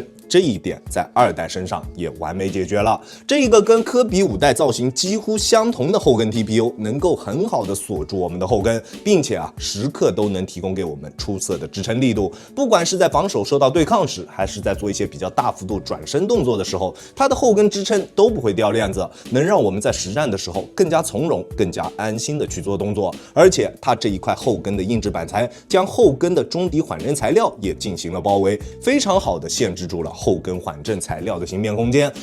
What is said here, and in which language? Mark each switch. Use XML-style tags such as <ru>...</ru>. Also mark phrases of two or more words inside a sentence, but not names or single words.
<zh>這一點在二代身上也完美解決了。這一個跟科比5代造型幾乎相同的後跟 TPU 能夠很好的鎖住我們的後跟，並且時刻都能提供給我們出色的支撐力度。不管是在防守受到對抗時，還是在做一些比較大幅度轉身動作的時候，它的後跟支撐都不會掉鏈子，能讓我們在實戰的時候更加從容、更加安心的去做動作。而且它這一塊後跟的硬質板材將後跟的中底緩震材料也進行了包圍，非常好的限制住了後跟緩震材料的形變空間。</zh>